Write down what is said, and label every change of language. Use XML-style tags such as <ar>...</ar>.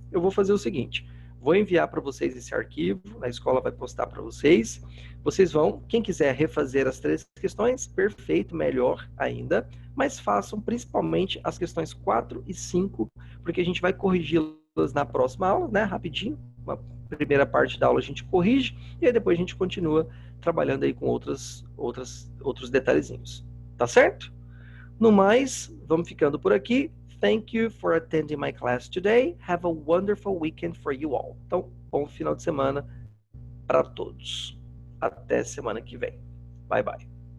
<pt>Eu vou fazer o seguinte, vou enviar para vocês esse arquivo, a escola vai postar para vocês, vocês vão, quem quiser refazer as três questões, perfeito, melhor ainda, mas façam principalmente as questões 4 e 5, porque a gente vai corrigi-las na próxima aula, né, rapidinho, uma primeira parte da aula a gente corrige, e aí depois a gente continua trabalhando aí com outros detalhezinhos. Tá certo? No mais, vamos ficando por aqui.</pt> <en>Thank you for attending my class today. Have a wonderful weekend for you all.</en> <pt>Então, bom final de semana para todos. Até semana que vem.</pt> <en>Bye, bye.</en>